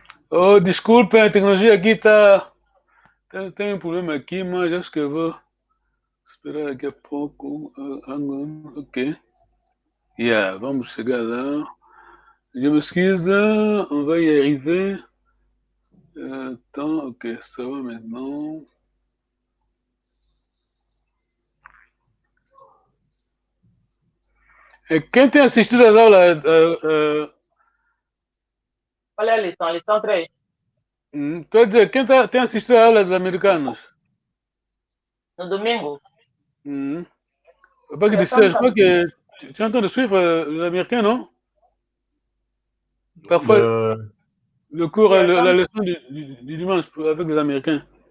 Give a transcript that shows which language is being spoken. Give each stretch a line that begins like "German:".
Portuguese: Oh, desculpem, a tecnologia aqui está. Tem um problema aqui, mas acho que eu vou esperar daqui a pouco. Ok. Yeah, vamos chegar lá.
French: Je m'excuse, on va y arriver. Attends, ok, ça va maintenant.
Portuguese: Et quem tem assistido às aulas? Qual é a lição? Lição 3. Quer dizer, quem tem assistido às aulas dos americanos? No domingo?
French: Pas que je crois que tu es en train de suivre les Américains, non? Parfois, le cours, la leçon du dimanche avec les Américains.